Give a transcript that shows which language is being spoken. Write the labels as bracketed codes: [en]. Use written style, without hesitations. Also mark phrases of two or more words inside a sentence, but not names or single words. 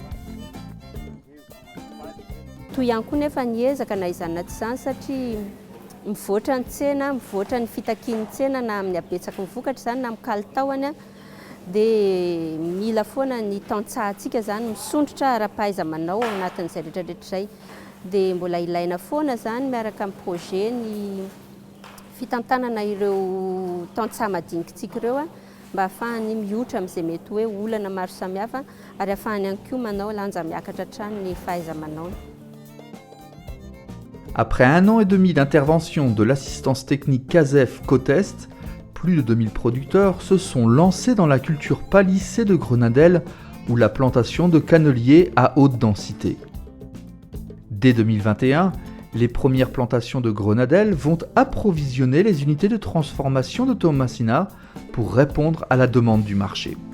[mg] Toy ihany koa nefa ny ezaka na izany tsy izany satria mivoatra ny tsena, mivoatra ny fitakian'ny tsena na amin'ny abetsaky ny vokatra zany na amin'ny kalitaony dia mila foana ny tantsahantsika zany misondrotra ara-pahaiza manao anatin'izay rehetrarehetra izay. Dia mbola ilaina foana zany miaraka amin'ny projet ny fitantanana ireo tantsaha madinikintsika ireo mba ahafahany miotra amin'izay mety hoe olana maro samihafa ary ahafahany ihany koa manao lanja miakatra hatrany ny fahaiza-manao. [fr] Après 1 an et demi d'intervention de l'assistance technique CASEF Cotest, plus de 2000 producteurs se sont lancés dans la culture palissée de grenadelle ou la plantation de canneliers à haute densité. Dès 2021, les premières plantations de grenadelle vont approvisionner les unités de transformation de Tomasina pour répondre à la demande du marché.